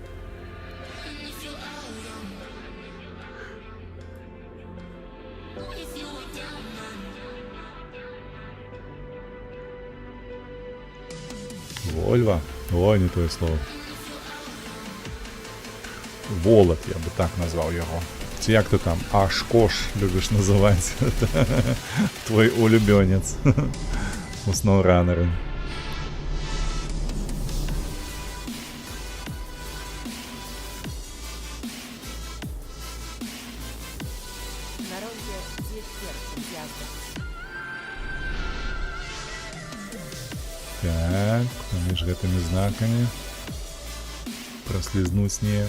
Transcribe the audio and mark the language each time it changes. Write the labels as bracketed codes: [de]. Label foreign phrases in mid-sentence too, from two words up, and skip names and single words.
[be] Вольва. Ой, не тое слово. [ru] Волод, я бы так назвал його. [uk] Ці як ти там? Ашкош любиш називати. Твой улюбленець. У SnowRunner. [pl] На rondzie zjedź pierwszym zjazdem. [be] Так, паміж гэтымі знакамі праслізнуць снег.